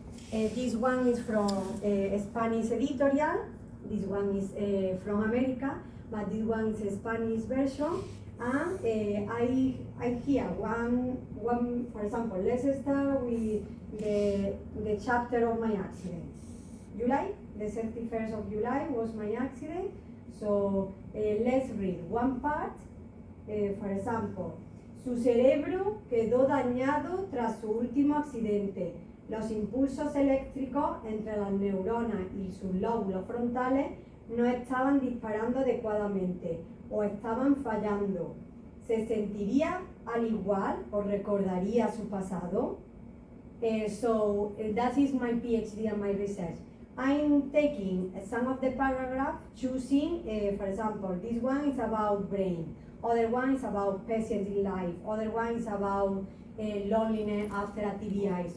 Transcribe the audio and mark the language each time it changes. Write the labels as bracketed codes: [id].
[en] This one is from Spanish editorial, this one is from America, but this one is a Spanish version. And I hear one, for example, let's start with the chapter of my accident. July, the 31st of July was my accident. So let's read one part. For example, [es] su cerebro quedó dañado tras su último accidente. Los impulsos eléctricos entre las neuronas y sus lóbulos frontales no estaban disparando adecuadamente o estaban fallando. ¿Se sentiría al igual o recordaría su pasado? [en] So that is my PhD and my research. I'm taking some of the paragraphs, choosing, for example, this one is about brain, other one is about patience in life, other one is about loneliness after a TBI.